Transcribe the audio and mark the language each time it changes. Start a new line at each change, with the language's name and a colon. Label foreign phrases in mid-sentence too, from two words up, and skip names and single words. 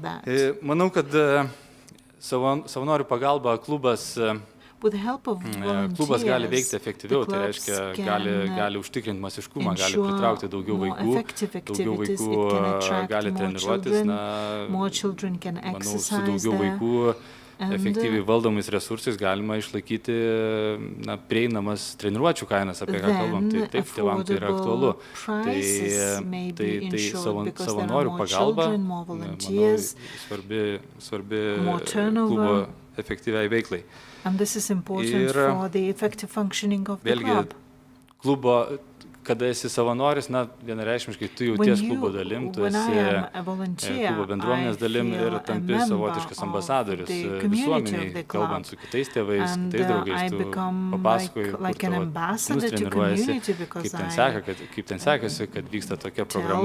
Lithuanian: Manau, kad savanorių pagalba klubas gali veikti efektyviau, tai reiškia, gali užtikrinti masiškumą, gali pritraukti daugiau vaikų gali treniruotis, manau, su daugiau vaikų efektyviai valdomais resursais galima išlaikyti prieinamas treniruočių kainas, apie ką kalbam, tai taip, tėvams tai yra aktualu. Tai savanorių pagalba, manau, svarbi klubo efektyviai veiklai.
English: And this is important for the effective functioning of the club.
Lithuanian: Vėlgi, klubo, kada esi savanoris, vienareikšmiškai tu jauties klubo dalim, tu esi klubo bendruomenės dalim ir tampi savotiškas ambasadorius visuomeniai, kalbant su kitais tėvais, kitais draugais, tu papasakoji, kur tavo sūnus treniruojasi, kaip ten sekasi, kad vyksta tokia programa.